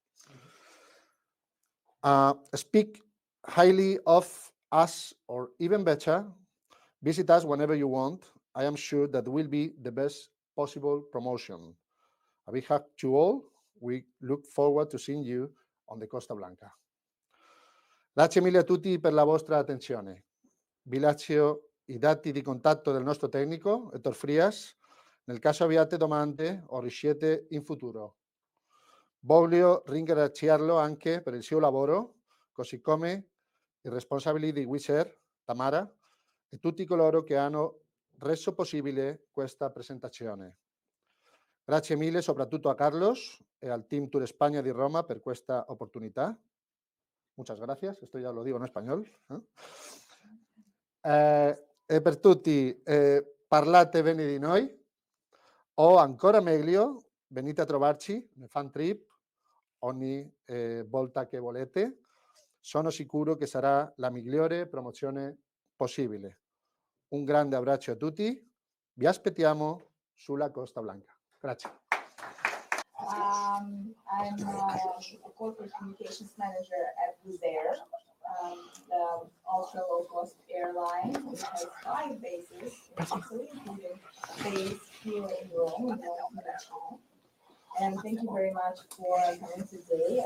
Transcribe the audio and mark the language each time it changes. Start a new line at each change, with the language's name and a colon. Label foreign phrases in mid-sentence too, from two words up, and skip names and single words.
English: Speak highly of us, or even better, visit us whenever you want. I am sure that will be the best possible promotion. A big hug to all. We look forward to seeing you on the Costa Blanca.
Italian: Grazie mille a tutti per la vostra attenzione. Vi lascio i dati di contatto del nostro tecnico, Héctor Frias, nel caso abbiate domande o riuscite in futuro. Voglio ringraziarlo anche per il suo lavoro, così come i responsabili di Wizz Air, Tamara, e tutti coloro che hanno reso possibile questa presentazione. Grazie mille soprattutto a Carlos e al Team Tour España di Roma per questa opportunità.
Spanish: Muchas gracias, esto ya lo digo en español.
Italian: E per tutti, parlate bene di noi, o ancora meglio, venite a trovarci nel
English: fan trip
Italian: ogni volta che volete. Sono sicuro che sarà la migliore promozione possibile. Un grande abbraccio a tutti, vi aspettiamo sulla Costa Blanca. Grazie.
English: I'm a corporate communications manager at Wizz Air, the ultra-low-cost airline, which has 5 bases in Italy, including base here in Rome, and thank you very much for coming today.